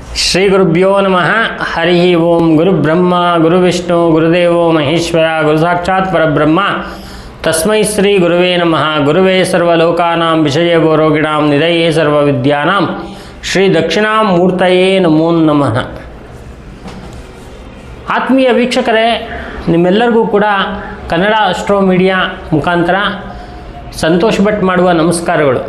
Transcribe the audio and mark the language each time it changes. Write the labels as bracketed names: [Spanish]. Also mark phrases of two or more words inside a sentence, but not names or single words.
[Sanskrit] ಶ್ರೀ ಗುರುಭ್ಯೋ ನಮಃ. ಹರಿ ಓಂ. ಗುರುಬ್ರಹ್ಮ ಗುರುವಿಷ್ಣು ಗುರುದೇವೋ ಮಹೇಶ್ವರ ಗುರು ಸಾಕ್ಷಾತ್ ಪರಬ್ರಹ್ಮ ತಸ್ಮೈ ಶ್ರೀ ಗುರುವೇ ನಮಃ. ಗುರುವೇ ಸರ್ವಲೋಕಾನಾಂ ವಿಷಯೋ ರೋಗಿಣಾಂ ನಿಧಯೇ ಸರ್ವವಿದ್ಯಾನಾಂ ಶ್ರೀ ದಕ್ಷಿಣಾಮೂರ್ತಯೇ ನಮೋ ನಮಃ. [Kannada] ಆತ್ಮೀಯ ವೀಕ್ಷಕರೇ, ನಿಮ್ಮೆಲ್ಲರಿಗೂ ಕೂಡ ಕನ್ನಡ ಅಸ್ಟ್ರೋ ಮೀಡಿಯಾ ಮುಖಾಂತರ ಸಂತೋಷ್ ಭಟ್ ಮಾಡುವ ನಮಸ್ಕಾರಗಳು.